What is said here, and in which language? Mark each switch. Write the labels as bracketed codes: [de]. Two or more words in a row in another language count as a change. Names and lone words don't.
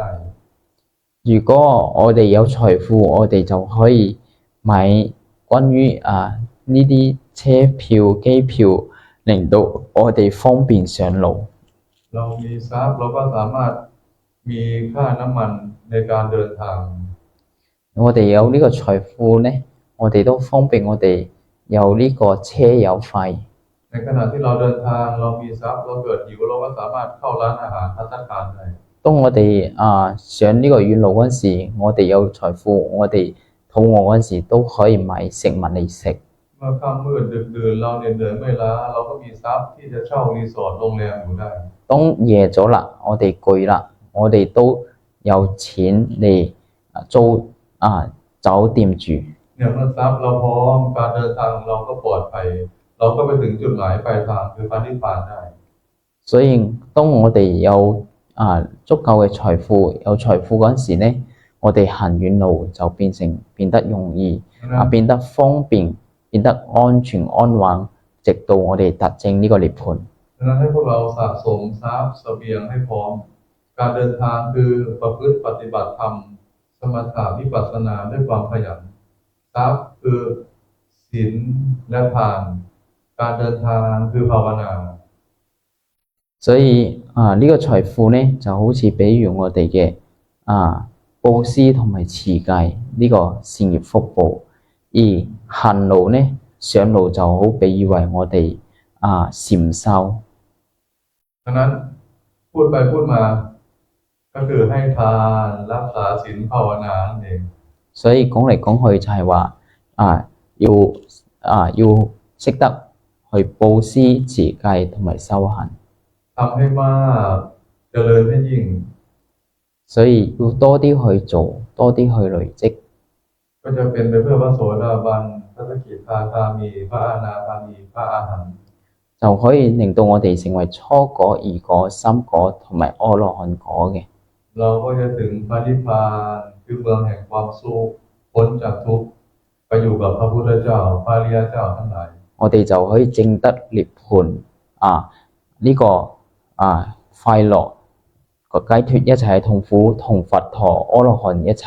[yue] 如果我哋有財富，我哋就可以買關於呢啲車票、機票，令到我哋方便上路。 [th] เรามีทรัพย์เราก็สามารถมีค่าน้ำมันในการเดินทาง [yue] 我哋有呢個財富呢，我哋都方便我哋有呢個車油費。 [th] ในขณะที่เราเดินทางเรามีทรัพย์เราเกิดหิวเราก็สามารถเข้าร้านอาหารภัตตาคารได้ [yue] 當我哋上呢個遠路嗰陣時，我哋有財富，我哋肚餓嗰陣時都可以買食物嚟食。 [th] เมื่อค่ำมืดดึกดื่นเราเหนื่อยไม่ล้าเราก็มีทรัพย์ที่จะเช่ารีสอร์ทโรงแรมอยู่ได้ [yue] 當夜咗啦，我哋攰啦，我哋都有錢嚟租酒店住。 [th] เนี่ยเมื่อทรัพย์เราพร้อมการเดินทางเราก็ปลอดภัยเราก็ไปถึงจุดหมายปลายทางคือพระนิพพานได้ [yue] 所以當我哋有足夠嘅財富，有財富嗰陣時呢，我哋行遠路就變得容易變得方便，變得安全安穩，直到我哋達證呢個涅槃。 [th] ดังนั้นให้พวกเราสะสมทรัพย์เสบียงให้พร้อมการเดินทางคือประพฤติปฏิบัติธรรมสมถะวิปัสสนาด้วยความขยันทรัพย์คือศีลและทานการเดินทางคือภาวนา [yue] 所以呢個財富呢，就好似比喻我哋嘅布施同埋持戒呢個善業福報，而行路呢，上路就好比喻為我哋禪修。 [th] ดังนั้นพูดไปพูดมาก็คือให้ทานรักษาศีลภาวนานั่นเอง [yue] 所以講嚟講去就係話要識得去布施持戒同埋修行。 [th] ทำให้มากเจริญให้ยิ่ง [yue] 所以要多啲去做，多啲去累積， [th] ก็จะเป็นไปเพื่อพระโสดาบันพระสกิทาคามีพระอนาคามีพระอรหันต์ [yue] 就可以令到我哋成為初果、二果、三果同埋阿羅漢果嘅。 [th] เราก็จะถึงพระนิพพานคือเมืองแห่งความสุขพ้นจากทุกข์ไปอยู่กับพระพุทธเจ้าพระอริยเจ้าทั้งหลาย [yue] 我哋就可以證得涅槃呢個快樂個解脫一切痛苦，同佛陀、阿羅漢一齊。